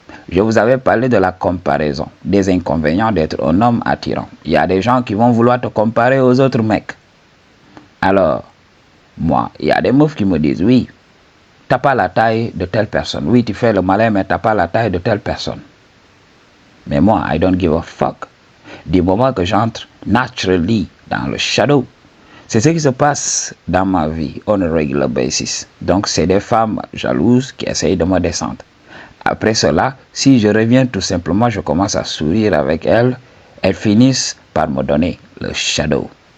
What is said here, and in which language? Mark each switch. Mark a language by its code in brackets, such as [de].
[fr] Je vous avais parlé de la comparaison, des inconvénients d'être un homme attirant. Il y a des gens qui vont vouloir te comparer aux autres mecs. Alors, moi, il y a des meufs qui me disent, oui, t'as pas la taille de telle personne. Oui, tu fais le malin, mais t'as pas la taille de telle personne. Mais moi, [en] I don't give a fuck. [fr] Du moment que j'entre [en] naturally [fr] dans le shadow, c'est ce qui se passe dans ma vie [en] on a regular basis. [fr] Donc, c'est des femmes jalouses qui essayent de me descendre. Après cela, si je reviens tout simplement, je commence à sourire avec elles, elles finissent par me donner le shadow.